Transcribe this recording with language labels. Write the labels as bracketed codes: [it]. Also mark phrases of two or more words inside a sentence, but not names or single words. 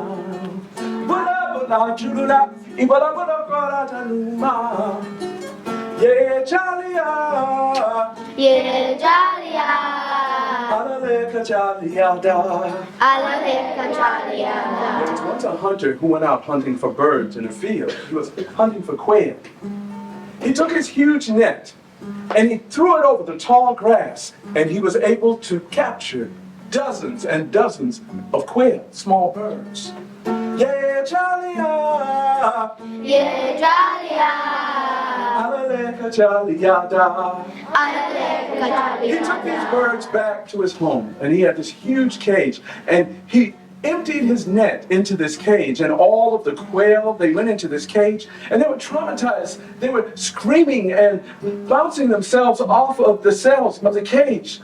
[man] Bula bula julula, ibala bula kora januma. Ye jalia, Ye jalia, alaleka jaliada. alaleka jaliada. [en] There was once a hunter who went out hunting for birds in a field. He was hunting for quail. He took his huge net and he threw it over the tall grass, and he was able to capture dozens and dozens of quail, small birds. [man] Yeah, jalia, Ye jalia, alaleka jaliada. alaleka [en] He took these [man] jaliada. [en] birds back to his home, and he had this huge cage, and he emptied his net into this cage, and all of the quail, they went into this cage, and they were traumatized. They were screaming and bouncing themselves off of the cells of the cage.